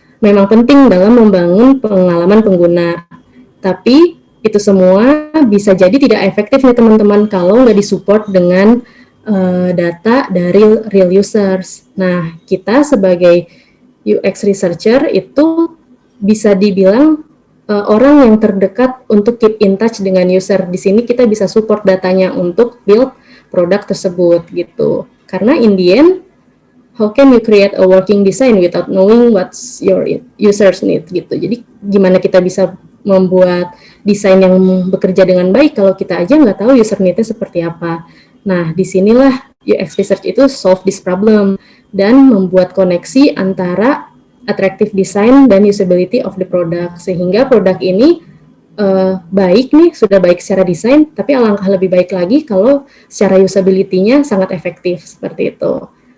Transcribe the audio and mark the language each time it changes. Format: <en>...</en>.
<id>memang penting dalam membangun pengalaman pengguna. Tapi itu semua bisa jadi tidak efektif nih teman-teman kalau nggak disupport dengan data dari</id> <en>real users.</en> <id>Nah, kita sebagai UX researcher itu bisa dibilang orang yang terdekat untuk</id> <en>keep in touch</en> <id>dengan user. Di sini kita bisa support datanya untuk build produk tersebut gitu. Karena</id> <en>in the end, how can you create a working design without knowing what's your users need</en> <id>gitu. Jadi gimana kita bisa membuat desain yang bekerja dengan baik kalau kita aja nggak tahu user need-nya seperti apa. Nah, disinilah UX research itu</id> <en>solve this problem</en> <id>dan membuat koneksi antara</id> <en>attractive design</en> <id>dan</id> <en>usability of the product,</en> <id>sehingga produk ini baik nih, sudah baik secara desain, tapi alangkah lebih baik lagi kalau secara usability-nya sangat efektif, seperti itu.</id>